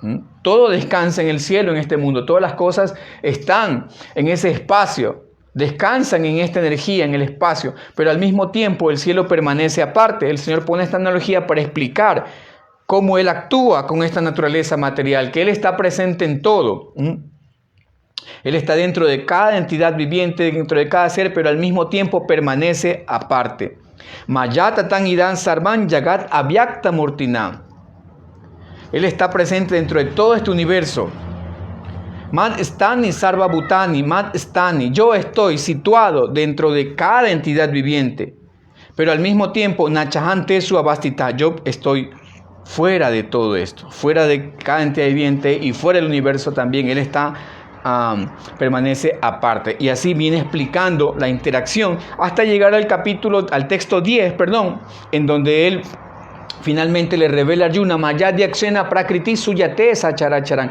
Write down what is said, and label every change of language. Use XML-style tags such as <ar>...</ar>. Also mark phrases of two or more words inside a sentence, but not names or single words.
<es>Todo descansa en el cielo, en este mundo. Todas las cosas están en ese espacio, descansan en esta energía, en el espacio, pero al mismo tiempo el cielo permanece aparte. El Señor pone esta analogía para explicar cómo Él actúa con esta naturaleza material, que Él está presente en todo. Él está dentro de cada entidad viviente, dentro de cada ser, pero al mismo tiempo permanece aparte.</es> <sa>मया ततं इदं सर्वं जगत् अव्यक्त मूर्तिना.</sa> <es>Él está presente dentro de todo este universo.</es> <sa>मत् स्थानि सर्व भूतानि, मत् स्थानि.</sa> <es>Yo estoy situado dentro de cada entidad viviente, pero al mismo tiempo</es> <sa>नचाहं तेषु अवस्थितः.</sa> <es>Yo estoy fuera de todo esto, fuera de cada entidad viviente y fuera del universo también. Él está permanece aparte. Y así viene explicando la interacción hasta llegar al texto 10, en donde él finalmente le revela a Arjuna,</es> <sa>मया अध्यक्षेण प्रकृतिः सूयते सचराचरम्.</sa>